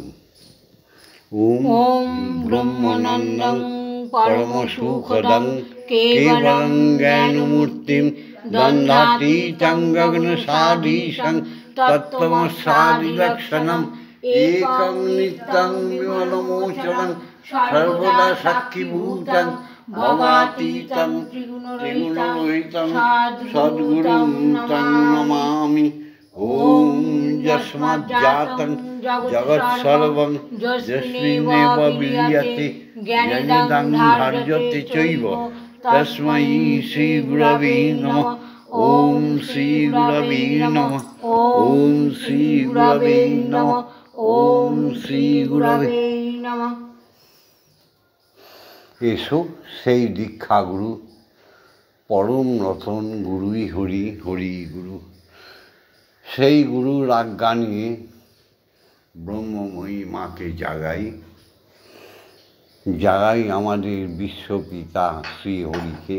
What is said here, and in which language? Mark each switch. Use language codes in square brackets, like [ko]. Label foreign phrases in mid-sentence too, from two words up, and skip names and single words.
[sa] ওম ব্রহ্মানন্দং পরম সুখদং কেবলং জ্ঞানমূর্তিম দ্বন্দ্বাতীতং গগনসাদীশং তত্ত্বমস্যাদিলক্ষণম একং নিত্যং বিমলমোচনং সর্বদা সাক্ষীভূতং ভবাতীতং ত্রিগুণরহিতং সদ্গুরুং তং নমামি। ওম যস্মাজ্জাतं জগৎসর্বং যস্মিন্নেব বিলীয়তে জ্ঞানিদং ধার্যতে চৈব তস্मै শ্রী গুরবে নমঃ। ওম শ্রী গুরবে নমঃ। ওম শ্রী গুরবে নমঃ। ওম শ্রী গুরবে নমঃ। [bn] এসো সেই দীক্ষাগুরু পরম রতন গুরুই হরি, হরি গুরু, সেই গুরুর আজ্ঞা নিয়ে ব্রহ্মময়ী মাকে জাগাই আমাদের বিশ্বপিতা শ্রীহরিকে।